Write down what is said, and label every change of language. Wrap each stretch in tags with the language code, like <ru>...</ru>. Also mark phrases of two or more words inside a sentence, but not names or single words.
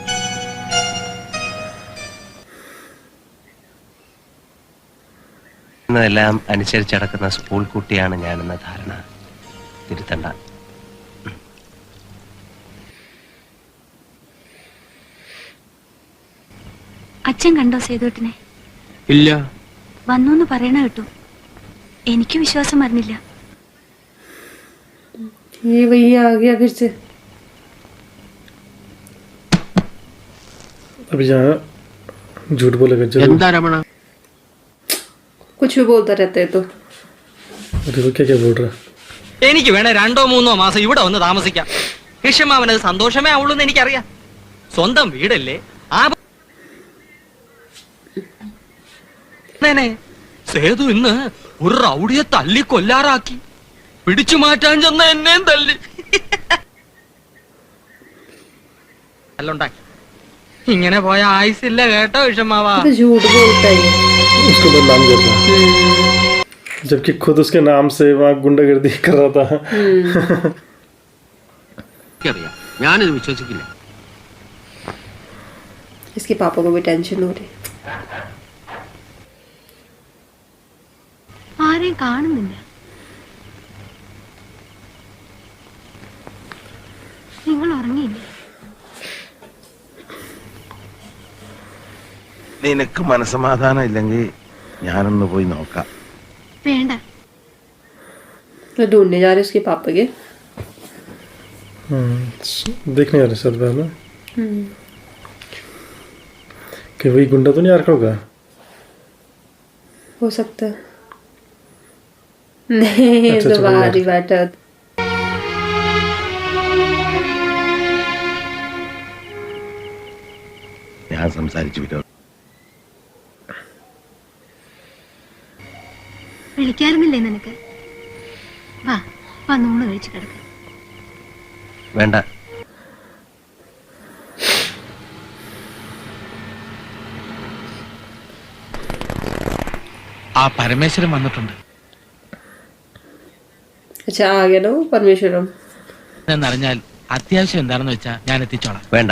<ml>എല്ലാം അനുസരിച്ചടക്കുന്ന സ്കൂൾ കുട്ടിയാണ് ഞാനെന്ന ധാരണ തിരുത്തണ്ട. അച്ഛൻ കണ്ടോ സേതുവേട്ടനെ? ഇല്ല. വന്നു പറയണ കേട്ടു. എനിക്ക് വിശ്വാസം വരുന്നില്ല.</ml> <hi>ये वही आ गया फिर से. अभी यहाँ झूठ बोलेगा जरूर.</hi> <ml>എന്താ രമണ?</ml> <hi>कुछ भी बोलता रहता है तो. देखो क्या क्या बोल रहा है.</hi> <ml>എനിക്ക് വേണേ 2-3 മാസം ഇവിടെ വന്ന് താമസിക്കാം. ഹിഷമാവനത് സന്തോഷമേ ആവുള്ളൂ എന്ന് എനിക്കറിയാം. സ്വന്തം വീടല്ലേ. സേതു ഇന്ന് ഒരു റൗഡിയെ തല്ലി കൊല്ലാറാക്കി. പിടിച്ചു മാറ്റാൻ ചെന്ന എന്നെയും തല്ലി. അല്ലുണ്ടാക്കി. ഇങ്ങനെ പോയ ആയുസില്ല കേട്ടോ ഹിഷമാവാ.</ml> <hi>झूठ बोलता है. उसको बदनाम कर रहा है, जबकि खुद उसके नाम से वहाँ गुंडागर्दी कर रहा था.</hi> <ml>ഞാനിത് വിശ്വസിക്കില്ല.</ml> <hi>इसके पापा को भी टेंशन हो रही.</hi> <ml>ആരെയും കാണുന്നില്ല. നിങ്ങൾ ഉറങ്ങിയില്ലേ? നിനക്ക് മനസ്സമാധാനം ഇല്ലെങ്കിൽ ഞാനൊന്ന് പോയി നോക്കാം. വേണ്ട.</ml> <hi>तो ढूंढने जा रहे उसके पापा के. देखने आ रहे सर में कि वही गुंडा तो नहीं आ रखा होगा. हो सकता है. नहीं तो बाहर ही बैठा.</hi> <ml>ഞാൻ സംസാരിച്ചു വിട്ടോ. വിളിക്കാറുന്നില്ലേ നിനക്ക്? വാ വന്നൂണ് കഴിച്ച് കിടക്ക. വേണ്ട. ആ പരമേശ്വരൻ വന്നിട്ടുണ്ട്</ml> <hi>अच्छा आ गया ना वो परमेश्वरम.</hi> <ml>എന്നറിഞ്ഞാൽ അത്യാവശ്യം എന്താണെന്ന് വെച്ചാ ഞാൻ എത്തിച്ചോളാം. വേണ്ട.</ml>